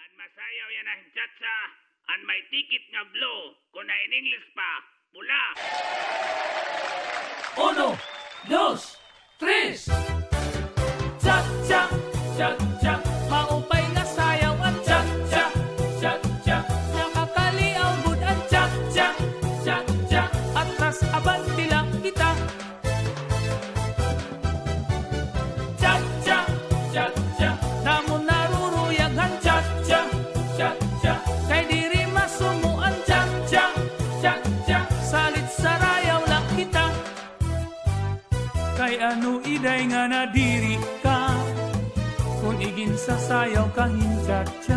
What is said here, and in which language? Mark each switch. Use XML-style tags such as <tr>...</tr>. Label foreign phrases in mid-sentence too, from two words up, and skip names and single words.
<war>masayaw yan ang chatsa, an may ticket nga blue, kung na</war> <en>in English</en> <war>pa, pula. 1, 2, 3. Cha-cha, cha-cha, maupay nga sayaw ang cha-cha, cha-cha. Nakakaliaw gud ang cha-cha, cha-cha. Atras abanti lang kita. Cha-cha, cha-cha, namon naruruyag ang cha-cha, cha-cha. Kay diri masumo ang cha-cha, cha-cha. Salit sarayaw lang kita. Kay ano iday nga nadiri ka, kung igin sa sayaw ka hincha-cha.</war>